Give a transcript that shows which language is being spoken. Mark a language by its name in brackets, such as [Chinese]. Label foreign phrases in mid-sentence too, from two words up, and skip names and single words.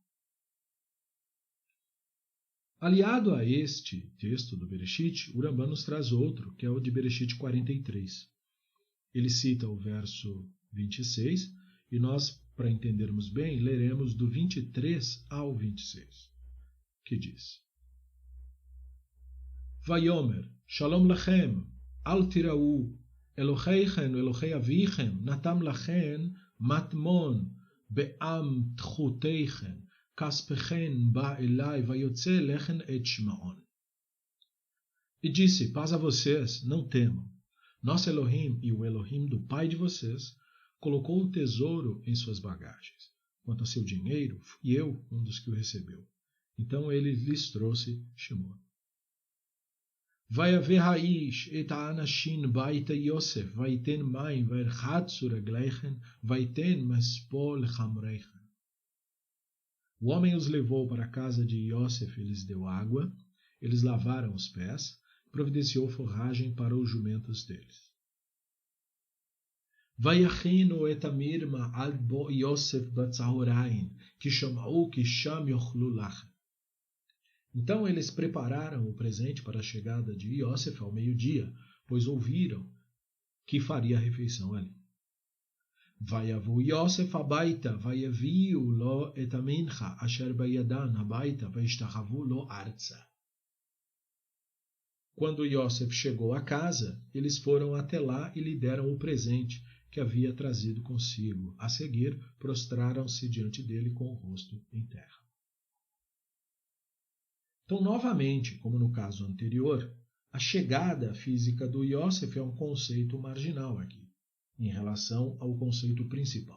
[Portuguese] Aliado a este texto do Bereshit, o Rambam nos traz outro, que é o de Bereshit 43. Ele cita o verso 26, e nós, para entendermos bem, leremos do 23 ao 26, que diz: [Hebrew] ויאמר שלום לכם אל תיראו אלהיכם אלהי אביכם נתן לכם, מטמון באמתחתיכם כספכם בא אלי ויוצא אלהם את שמעון. [Portuguese] E disse, paz a vocês, não temam. Nosso Elohim e o Elohim do pai de vocês colocou o tesouro em suas bagagens. Quanto a seu dinheiro, fui eu um dos que o recebeu. Então ele lhes trouxe Shimon. [Hebrew] ויבא האיש את האנשים ביתה יוסף ויתן מים וירחצו רגליהם ויתן מספוא לחמוריהם. [Portuguese] O homem os levou para a casa de Yosef e lhes deu água, eles lavaram os pés, providenciou forragem para os jumentos deles. [Hebrew] ויכינו את המנחה עד בוא יוסף בצהרים כי שמעו כי שם יאכלו לחם. [Portuguese] Então eles prepararam o presente para a chegada de Yosef ao meio-dia, pois ouviram que faria a refeição ali. [Hebrew] ויבא יוסף הביתה ויביאו לו את המנחה אשר בידם הביתה וישתחוו לו ארצה. [Portuguese] Quando Yosef chegou à casa, eles foram até lá e lhe deram o presente que havia trazido consigo. A seguir, prostraram-se diante dele com o rosto em terra. Então, novamente, como no caso anterior, a chegada física do Yosef é um conceito marginal aqui, em relação ao conceito principal.